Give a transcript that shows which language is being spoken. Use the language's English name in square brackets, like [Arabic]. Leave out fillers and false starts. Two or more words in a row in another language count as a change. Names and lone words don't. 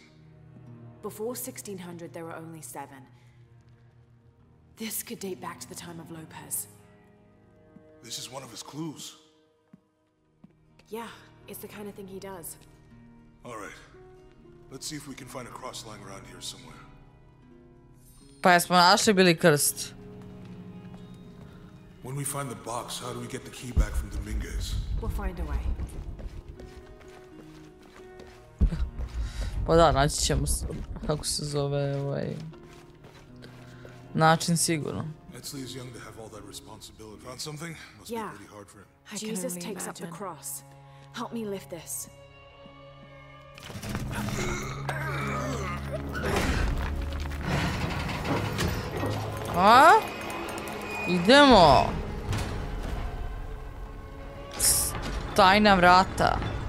[English] Before 1600, there were only 7. This could date back to the time of Lopez. This is one of his clues. Yeah, it's the kind of thing he does. All right. Let's see if we can find a cross lying around here somewhere. [Serbian] Pa jesmo našli bili krst. [English] When we find the box, how do we get the key back from Dominguez? We'll find a way. [Serbian] Pa da, naći ćemo, kako se zove, način sigurno. [English] Etzli is young to have all that responsibility. Found something? Must Yeah. be pretty hard for him. Jesus takes up the cross. Help me lift this. A? [Serbian] Idemo. Tajna vrata.